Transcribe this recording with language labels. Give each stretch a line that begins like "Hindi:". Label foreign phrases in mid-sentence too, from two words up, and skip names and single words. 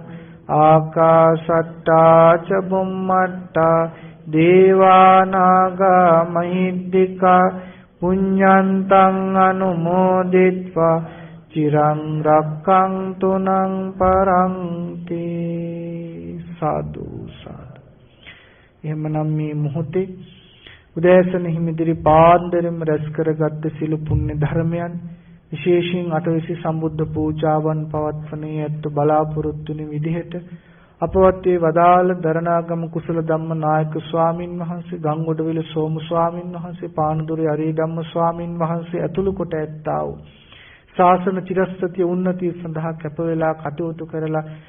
Pali: ආකාශට්ටා ච බුම්මට්ටා දේවානාගා මහිද්దికා පුඤ්ඤන්තං අනුමෝදිත්වා චිරං රක්ඛන්තු නං පරන්ති සාදු සාදු.
Sinhala: එහෙමනම් මේ මොහොතේ උදෑසන හිමිදිරි පාන්දරම රැස් කරගත් සිළු පුණ්‍ය ධර්මයන් විශේෂයෙන් අටවිසි සම්බුද්ධ පූජාවන් පවත්වන්නේ ඇත්ත බලාපොරොත්තු වෙන විදිහට අපවත් වේ වදාළ දරණාගම කුසල ධම්ම නායක ස්වාමින් වහන්සේ, ගංගොඩවිල සෝම ස්වාමින් වහන්සේ, පානදුරේ අරිය ධම්ම ස්වාමින් වහන්සේ ඇතුළු කොට ඇත්තා වූ ශාසන චිරස්ථිතිය උන්නතිය සඳහා කැප වේලා කටයුතු කරලා